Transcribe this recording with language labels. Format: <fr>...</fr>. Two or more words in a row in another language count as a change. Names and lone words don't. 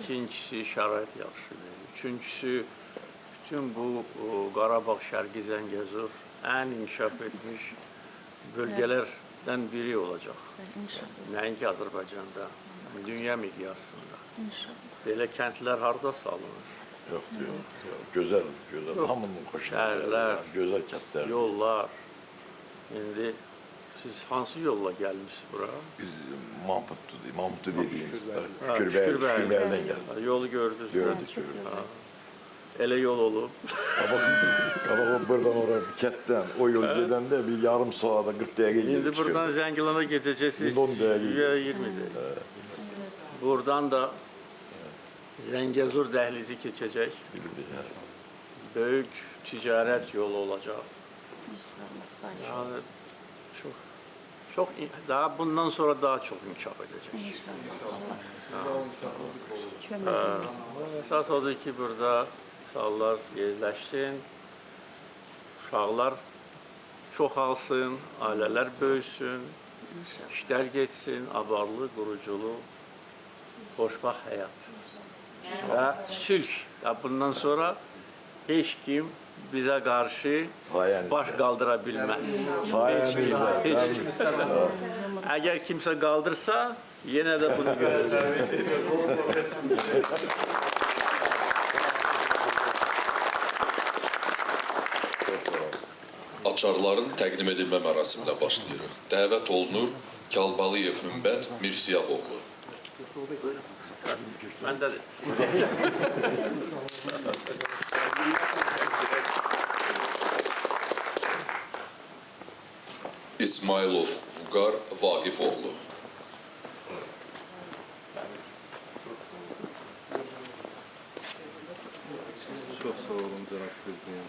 <az>İkincisi şərait yaxşıdır. Üçüncüsü bütün bu Qarabağ, Şərqi Zəngəzur ən inkişaf etmiş bölgələrdən biri olacaq. İnşallah, Nəinki Azərbaycanda, dünya miqyasında. inşallah. Belə kəndlər harda salınır? Yox, yox, yox. Gözəl, gözəl. Hamının xoşuna Şəhərlər, gözəl kəndlər. Yollar. İndi Siz hansı yolla gelmişsiniz buraya?</az> <tr>Biz Mahmutlu dediğimiz Ha, Şükürbəyli'den geldik.</tr> <az>Ha, yolu gördünüz. Gördük. Ha. Ele yol olub.</az> <tr>Ama o buradan oraya kentten o yol gedəndə bir yarım saate 40 dakika</tr> <az>İndi</az> <tr>geldik.</tr> <az>buradan Zəngilana gedəcəksiniz. Biz 10 dəqiqə Ya 20 dəqiqə. Buradan da Zəngəzur dəhlizi keçəcək. Böyük ticarət yolu olacaq.</az> <tr>Yani çok daha bundan sonra daha çok inkişaf edecek.</tr> <az>Esas odur ki burada uşaqlar yerləşsin, uşaqlar çoxalsın, ailələr böyüsün, işlər geçsin, abarlı, quruculu, xoşbaxt həyat və sülh.</az> <tr>Bundan sonra heç kim bize karşı Sayenizde. baş kaldıra bilmez. Sayenizde. Hiç. Eğer kimse kaldırsa yine de bunu göreceğiz.</tr> <az>Açarların təqdim edilmə mərasiminə başlayırıq. Dəvət olunur Kalbalıyev Hümbət Mirsiyaboğlu.</az> <tr>Ben de</tr> <az>İsmailov Vüqar Vaqifoğlu.</az> <tr>Çok sağ olun Cenab-ı Prezident.</tr>